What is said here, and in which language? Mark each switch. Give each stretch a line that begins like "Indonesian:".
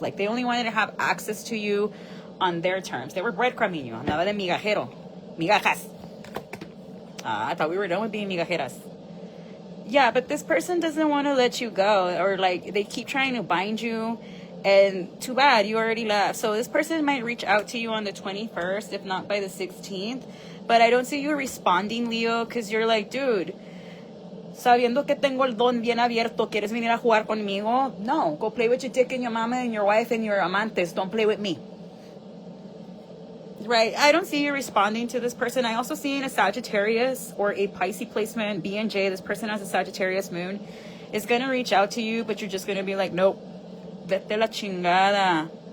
English: Like, they only wanted to have access to you on their terms. They were breadcrumbing you.
Spanish: Andaba de migajero. Migajas.
English: I thought we were done with being migajeras. Yeah, but this person doesn't want to let you go, or like they keep trying to bind you, and too bad, you already left. So this person might reach out to you on the 21st, if not by the 16th. But I don't see you responding, Leo, because you're like, dude,
Spanish: sabiendo que tengo el don bien abierto, ¿quieres venir a jugar conmigo?
English: No, go play with your dick and your mama and your wife and your amantes. Don't play with me. Right, I don't see you responding to this person. I also see in a Sagittarius or a Pisces placement, BNJ, this person has a Sagittarius moon, is going to reach out to you, but you're just going to be like, nope,
Spanish: vete la chingada.